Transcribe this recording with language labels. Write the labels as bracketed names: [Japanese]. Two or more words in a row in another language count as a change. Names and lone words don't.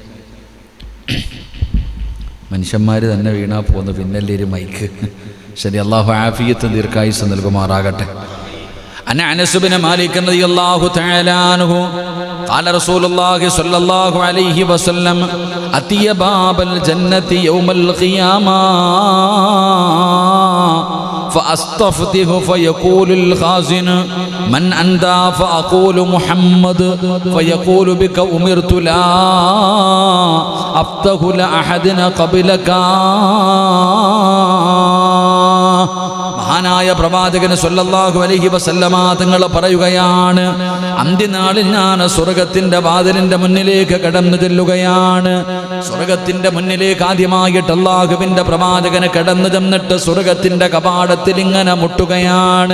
[Malayalam] മനുഷ്യന്മാർ തന്നെ വീണാ പോകുന്നു, പിന്നല്ലേ ഒരു മൈക്ക്. ശരി, അള്ളാഹു ആഫിയത്ത് ദീർഘായുസ്സ് നൽകുമാറാകട്ടെ. [Arabic] عن أنس بن مالك رضي الله تعالى عنه قال رسول الله صلى الله عليه وسلم آتي باب الجنة يوم القيامة فأستفتح فيقول الخازن من أنت فأقول محمد فيقول بك أمرت لا أفتح لأحد قبلك. [Malayalam] മഹാനായ പ്രവാചകൻ [Arabic] صلى الله عليه وسلم [Malayalam] തങ്ങൾ പറയുകയാണ്, അന്ത്യനാളിൽ ഞാൻ സ്വർഗത്തിന്റെ വാതിലിന്റെ മുന്നിലേക്ക് കടന്നു ചെല്ലുകയാണ്. സ്വർഗത്തിന്റെ മുന്നിലേക്ക് ആദ്യമായിട്ട് അല്ലാഹുവിന്റെ പ്രവാചകന് കടന്നു ചെന്നിട്ട് സ്വർഗത്തിന്റെ കവാടത്തിൽ ഇങ്ങനെ മുട്ടുകയാണ്.